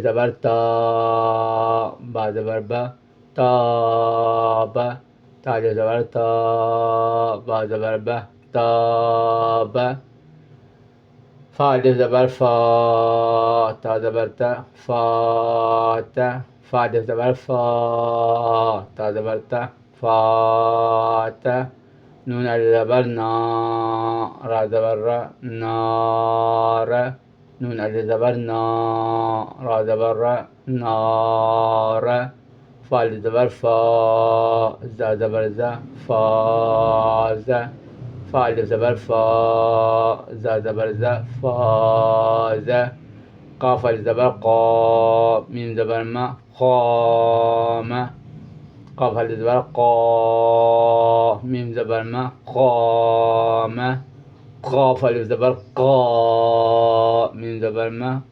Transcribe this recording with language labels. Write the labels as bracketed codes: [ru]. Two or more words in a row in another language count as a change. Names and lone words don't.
[ur] زبر تا، با زبر با، تا با، تا الف زبر تا، با زبر با، تا با، فا الف زبر فا، تا زبر تا، فا تا، فا الف زبر فا، تا زبر تا، فا تا، نون الف زبر نا، را زبر را، نار، نون الف زبر نا، را زبر را، نار، فا الف زبر فا، زا زبر زا، فاز، فا الف زبر فا، زا زبر زا، فاز، قاف الف زبر قا، میم زبر ما، قام، قاف الف زبر قا، میم زبر ما، قام، قاف الف زبر قا، میم زبر ما،